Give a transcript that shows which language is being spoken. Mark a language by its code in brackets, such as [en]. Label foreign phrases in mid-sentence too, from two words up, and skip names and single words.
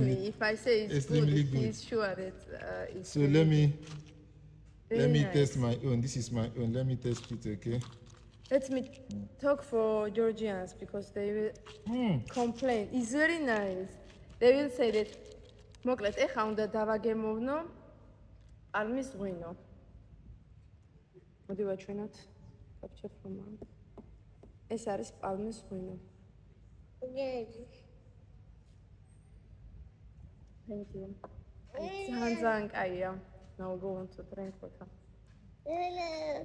[en] extremely. me. If I say it's extremely good, good. he's sure that it's So really let me very nice. test my own. This is my own. Let me test it, okay? Let me talk for Georgians because they will complain. It's very nice. They will say that [ka] მოკლედ ეხა უნდა დავაგემოვნო პალმის ღვინო. მოდი ვაჩვენოთ. [en] Capture from mom. [ka] ეს არის პალმის ღვინო. [en] Thank you. [ka] ძალიან კაია. [en] Now go on to drink water.